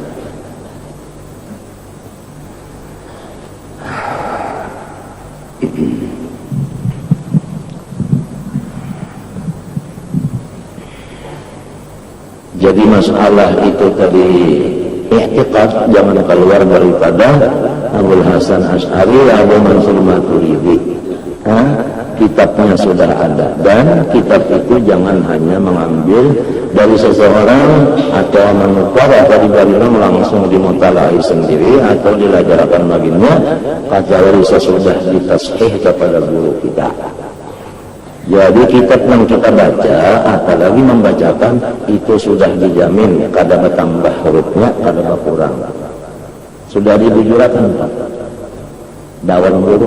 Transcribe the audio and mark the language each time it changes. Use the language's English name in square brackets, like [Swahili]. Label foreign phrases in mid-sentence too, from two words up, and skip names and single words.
[Indonesian] Jadi masalah itu tadi i'tiqad jangan keluar daripada Abu Hasan Asy'ari, Abu Mansur Maturidi. kitabnya sudah ada, dan kitab itu jangan hanya mengambil dari seseorang atau menukar atau diberikan langsung dimutalahi sendiri atau dilajarkan baginya, kecuali sesudah ditashih kepada guru kita. [Banjar] Jadi kitab yang kita baca, apalagi membacakan, itu sudah dijamin kada bertambah hurufnya, kada berkurang. Sudah dibujurakan dawan guru.